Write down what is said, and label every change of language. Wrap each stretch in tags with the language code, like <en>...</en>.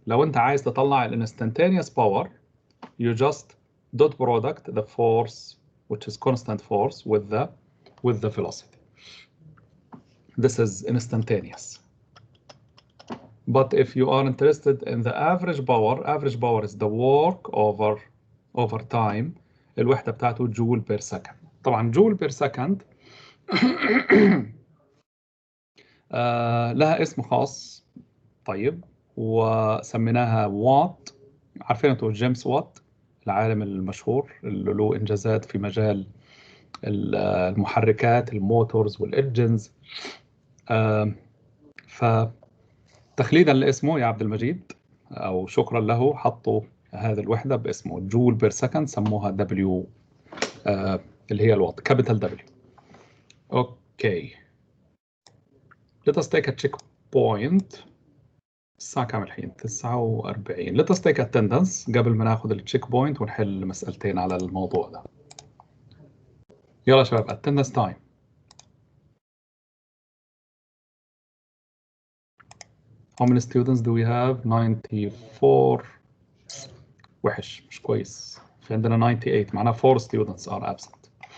<ar>لو انت عايز تطلع ال</ar> <en>instantaneous power, you just dot product the force, which is constant force, with the velocity. This is instantaneous. But if you are interested in the average power is the work over time.</en> <ar>الوحدة بتاعته جول بير سكند. طبعا جول بير سكند لها اسم خاص، طيب، وسميناها وات. عارفين انتوا جيمس وات، العالم المشهور اللي له انجازات في مجال المحركات، الموتورز والانجنز. فتخليدا لاسمه يا عبد المجيد، او شكرا له، حطوا هذه الوحده باسمه جول بير سكند، سموها دبليو، اللي هي الوات، كابيتال دبليو.</ar> <en>Okay, let us take a checkpoint.</en> <ar>الساعة كام الحين؟ 49.</ar> <en>let us take attendance</en> <ar>قبل ما ناخذ التشيك بوينت ونحل مسألتين على الموضوع ده. يلا شباب،</ar> <en>attendance time. How many students do we have?</en> <ar>94. وحش، مش كويس. في عندنا 98 معناها 4</ar> <en>students are absent.</en>